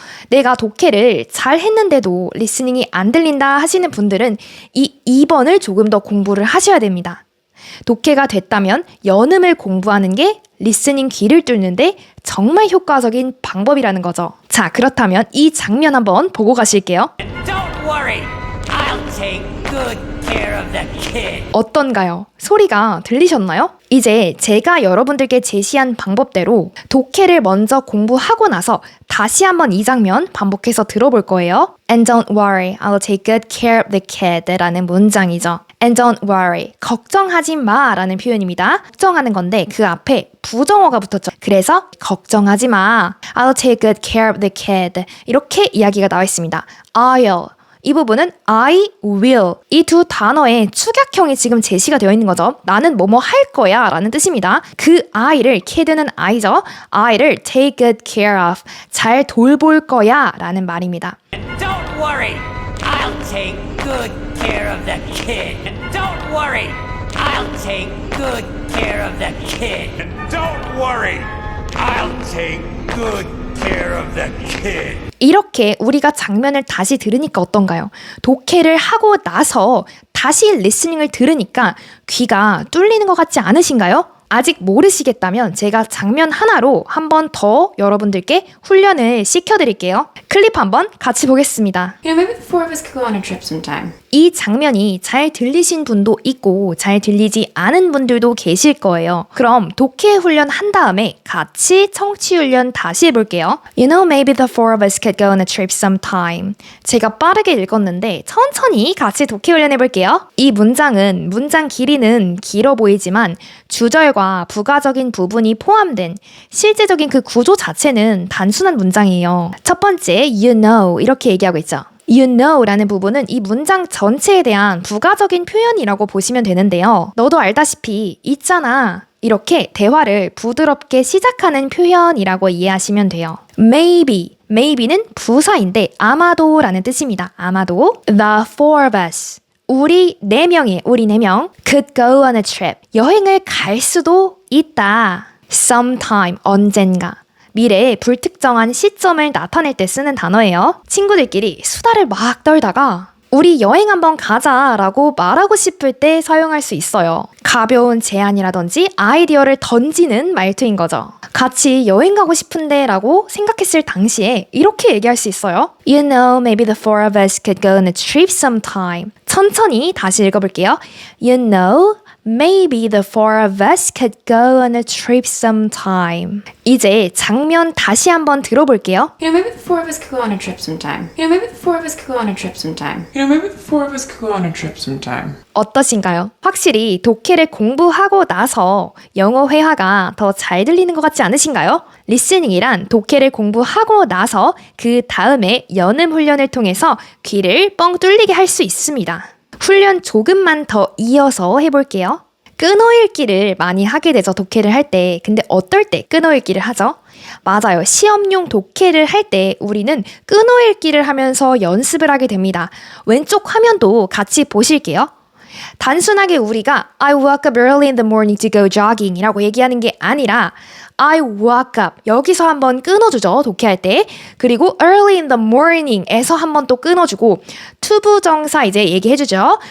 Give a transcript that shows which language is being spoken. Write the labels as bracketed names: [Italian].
[Korean] 내가 독해를 잘 했는데도 리스닝이 안 들린다 하시는 분들은 이 2번을 조금 더 공부를 하셔야 됩니다. 독해가 됐다면 연음을 공부하는 게 리스닝 귀를 뚫는데 정말 효과적인 방법이라는 거죠. 자, 그렇다면 이 장면 한번 보고 가실게요. [English] Don't worry, I'll take good care of the kid. [Korean] 어떤가요? 소리가 들리셨나요? 이제 제가 여러분들께 제시한 방법대로 독해를 먼저 공부하고 나서 다시 한번 이 장면 반복해서 들어볼 거예요. [English] And don't worry, I'll take good care of the kid [Korean] 라는 문장이죠. [English] And don't worry, [Korean] 걱정하지 마 라는 표현입니다. 걱정하는 건데 그 앞에 부정어가 붙었죠. 그래서 걱정하지 마, [English] I'll take good care of the kid [Korean] 이렇게 이야기가 나와 있습니다. I'll 이 부분은 I will 이 두 단어의 축약형이 지금 제시가 되어 있는 거죠. 나는 뭐뭐 할 거야 라는 뜻입니다. 그 I를 kid는 I죠. I를 [English] take good care of [Korean] 잘 돌볼 거야 라는 말입니다. [English] Don't worry, I'll take good care of the kid. Don't worry, I'll take good care of the kid. Don't worry, I'll take good care of the kid. [Korean] 이렇게 우리가 장면을 다시 들으니까 어떤가요? 독해를 하고 나서 다시 리스닝을 들으니까 귀가 뚫리는 것 같지 않으신가요? 아직 모르시겠다면 제가 장면 하나로 한 번 더 여러분들께 훈련을 시켜드릴게요. 클립 한번 같이 보겠습니다. [English] You know, maybe the four of us could go on a trip sometime. [Korean] 이 장면이 잘 들리신 분도 있고 잘 들리지 않은 분들도 계실 거예요. 그럼 독해 훈련 한 다음에 같이 청취 훈련 다시 해볼게요. [English] You know, maybe the four of us could go on a trip sometime. [Korean] 제가 빠르게 읽었는데 천천히 같이 독해 훈련 해볼게요. 이 문장은 문장 길이는 길어 보이지만 주절과 부가적인 부분이 포함된 실제적인 그 구조 자체는 단순한 문장이에요. 첫 번째, you know 이렇게 얘기하고 있죠. You know라는 부분은 이 문장 전체에 대한 부가적인 표현이라고 보시면 되는데요. 너도 알다시피 있잖아. 이렇게 대화를 부드럽게 시작하는 표현이라고 이해하시면 돼요. Maybe는 부사인데 아마도라는 뜻입니다. 아마도. [English] The four of us. [Korean] 우리 네 명 [English] could go on a trip. [Korean] 여행을 갈 수도 있다. Sometime, 언젠가. 미래의 불특정한 시점을 나타낼 때 쓰는 단어예요. 친구들끼리 수다를 막 떨다가 우리 여행 한번 가자라고 말하고 싶을 때 사용할 수 있어요. 가벼운 제안이라든지 아이디어를 던지는 말투인 거죠. 같이 여행 가고 싶은데 라고 생각했을 당시에 이렇게 얘기할 수 있어요. [English] You know, maybe the four of us could go on a trip sometime. [Korean] 천천히 다시 읽어볼게요. [English] You know, maybe the four of us could go on a trip sometime. [Korean] 이제 장면 다시 한번 들어볼게요. [English] You know, maybe the four of us could go on a trip sometime. You know, maybe the four of us could go on a trip sometime. You know, maybe the four of us could go on a trip sometime. [Korean] 어떠신가요? 확실히 독해를 공부하고 나서 영어 회화가 더 잘 들리는 것 같지 않으신가요? 리스닝이란 독해를 공부하고 나서 그 다음에 연음 훈련을 통해서 귀를 뻥 뚫리게 할 수 있습니다. 훈련 조금만 더 이어서 해볼게요. 끊어읽기를 많이 하게 되죠, 독해를 할 때. 근데 어떨 때 끊어읽기를 하죠? 맞아요. 시험용 독해를 할 때 우리는 끊어읽기를 하면서 연습을 하게 됩니다. 왼쪽 화면도 같이 보실게요. 단순하게 우리가 [English] I woke up early in the morning to go jogging [Korean] 이라고 얘기하는 게 아니라 [English] I woke up [Korean] 여기서 한번 끊어주죠. 독해할 때. 그리고 early in the morning에서 한번 또 끊어주고 투부정사 이제 얘기해주죠.